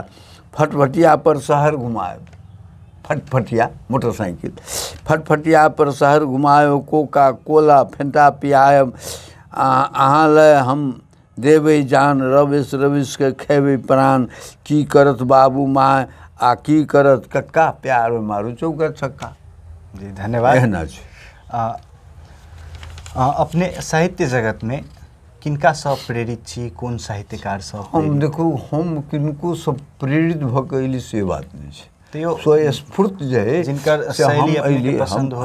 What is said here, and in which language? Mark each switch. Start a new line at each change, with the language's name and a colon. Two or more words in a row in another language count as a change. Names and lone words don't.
Maithili: फटफटिया पर शहर घुमायब, फटफटिया मोटरसाइकिल, फटफटिया पर शहर घुमायब, कोका कोला फेंटा पियायब, अहाँ ले हम देबै जान, रविश के खेबै प्राण, की करत बाबू माँ आ की करत कक्का, प्यार में मारू चौका छक्का। जी धन्यवाद। एहना छै। अपने साहित्य जगत में किनका सब प्रेरित छी, कोन साहित्यकार सब? हम देखू, हम किनको सब प्रेरित भऽ कऽ अयली से बात नहीं छै, तो स्वस्फूर्त जे है जिनकर शैली अपने पसंद हो।